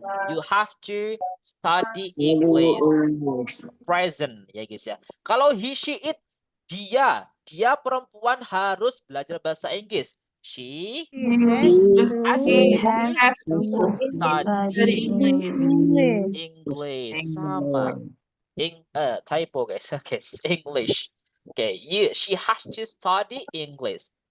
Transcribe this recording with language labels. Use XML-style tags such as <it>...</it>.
<en>You have to study English.</en> <id>Present ya guys ya. Kalau he, she, it, dia perempuan harus belajar bahasa Inggris.</id> <en>She has to study English.</en> <id>Sama.</id> <en>Typo guys. Oke, English. Oke, she has to study English.</en>